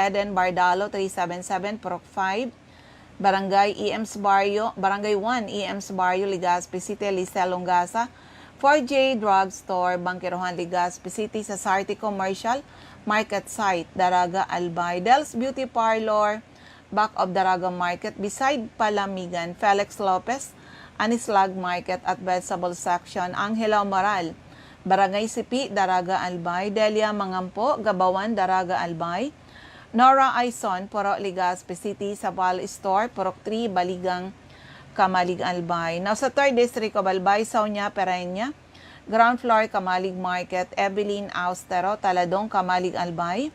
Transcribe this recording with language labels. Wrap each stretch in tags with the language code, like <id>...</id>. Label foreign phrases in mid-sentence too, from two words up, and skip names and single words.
<bik>Eden Bardalo, 377, Purok 5, Barangay EMS Barrio, Barangay 1, EMS Barrio, Legazpi City, Lisel Longasa, 4J Drugstore, Bangkirohan, Legazpi City, sa Sarte Commercial Market Site, Daraga, Albay. Del's Beauty Parlor, back of Daraga Market, beside Palamigan, Felix Lopez, Anislag Market at Vegetable Section, Angela Moral, Barangay Sipi, Daraga, Albay. Delia Mangampo, Gabawan, Daraga, Albay. Nora Aison, Purok, Legazpi City, sa Val Store, Purok 3, Baligang, Kamalig, Albay. Now, sa 3rd District of Albay, Saunya, Pereña, ground floor, Kamalig Market, Evelyn Austero, Taladong, Kamalig, Albay.</bik>